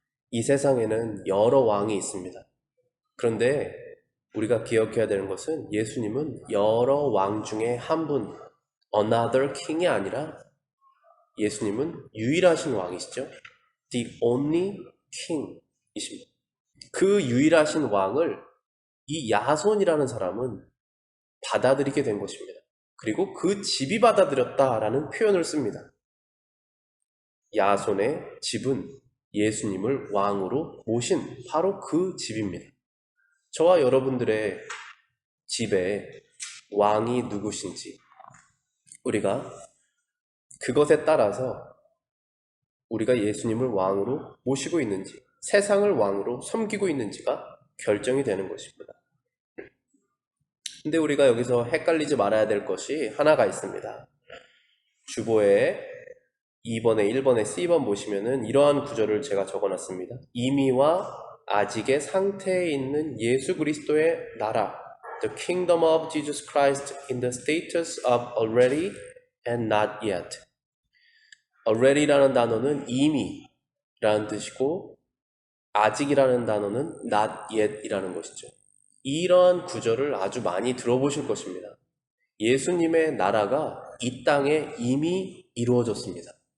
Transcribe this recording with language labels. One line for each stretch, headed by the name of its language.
Korean: 이 세상에는 여러 왕이 있습니다. 그런데 우리가 기억해야 되는 것은 예수님은 여러 왕 중에 한 분,
English: another king
Korean: 이 아니라 예수님은 유일하신 왕이시죠.
English: The only king이십니다.
Korean: 그 유일하신 왕을 이 야손이라는 사람은 받아들이게 된 것입니다. 그리고 그 집이 받아들였다라는 표현을 씁니다. 야손의 집은 예수님을 왕으로 모신 바로 그 집입니다. 저와 여러분들의 집에 왕이 누구신지 우리가 그것에 따라서 우리가 예수님을 왕으로 모시고 있는지 세상을 왕으로 섬기고 있는지가 결정이 되는 것입니다. 근데 우리가 여기서 헷갈리지 말아야 될 것이 하나가 있습니다. 주보에 2번에 1번에 C번 보시면은 이러한 구절을 제가 적어놨습니다. 이미와 아직의 상태에 있는 예수 그리스도의 나라,
English: The kingdom of Jesus Christ in the status of already and not yet.
Korean: already라는 단어는 이미라는 뜻이고 아직이라는 단어는
English: not yet
Korean: 이라는 것이죠. 이러한 구절을 아주 많이 들어보실 것입니다. 예수님의 나라가 이 땅에 이미 이루어졌습니다.